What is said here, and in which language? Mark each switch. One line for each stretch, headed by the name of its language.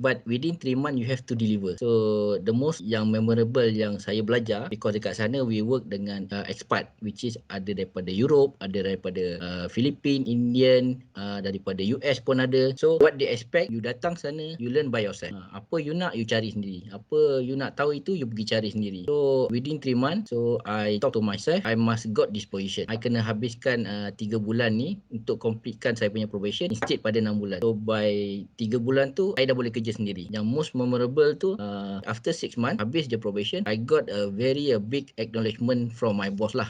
English: But within 3 months you have to deliver. So the most
Malay: yang memorable yang saya belajar,
English: because
Malay: dekat sana
English: we work
Malay: dengan expat,
English: which is
Malay: ada daripada Europe, ada daripada Philippines, Indian, daripada US pun ada.
English: So what they expect, you
Malay: datang sana,
English: you learn by yourself.
Malay: Apa you nak, you cari sendiri. Apa you nak tahu itu, you pergi cari sendiri.
English: So within 3 months, so I talk to myself, I must got this position.
Malay: I kena habiskan 3 bulan ni untuk completekan saya punya probation
English: instead
Malay: pada 6 bulan.
English: So by 3 bulan tu, I
Malay: dah boleh kerja sendiri.
English: Yang most memorable tu, after 6 months,
Malay: habis je
English: probation, I got a very big acknowledgement from my boss lah.